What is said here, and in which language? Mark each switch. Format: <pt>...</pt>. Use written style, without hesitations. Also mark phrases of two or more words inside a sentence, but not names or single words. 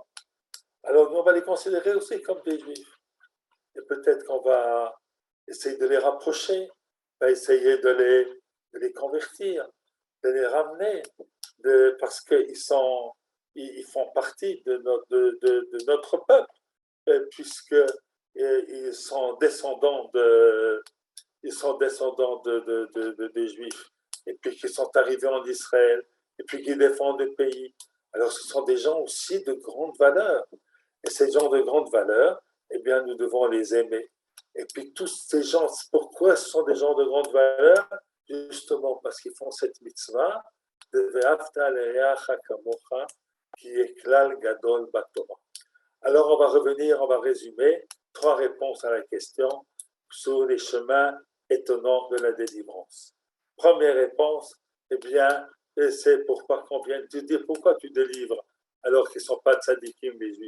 <fr>Alors, nous, on va les considérer aussi comme des juifs. Et peut-être qu'on va essayer de les rapprocher, on va essayer de les convertir, de les ramener, parce qu'ils ils font partie de notre peuple, puisqu'ils sont descendants des Juifs, et puis qu'ils sont arrivés en Israël, et puis qu'ils défendent le pays. Alors, ce sont des gens aussi de grande valeur. Et ces gens de grande valeur, eh bien, nous devons les aimer. Et puis, tous ces gens, pourquoi ce sont des gens de grande valeur? Justement parce qu'ils font cette mitzvah de</fr> <he>ואהבת לרעך כמוך,</he> <fr>qui est</fr> <he>כלל גדול בתורה.</he> <fr>Alors, on va revenir, on va résumer 3 réponses à la question sur les chemins étonnants de la délivrance. Première réponse, eh bien, c'est pourquoi qu'on vient de dire pourquoi tu délivres alors qu'ils ne sont pas tzadikim, les juifs.</fr>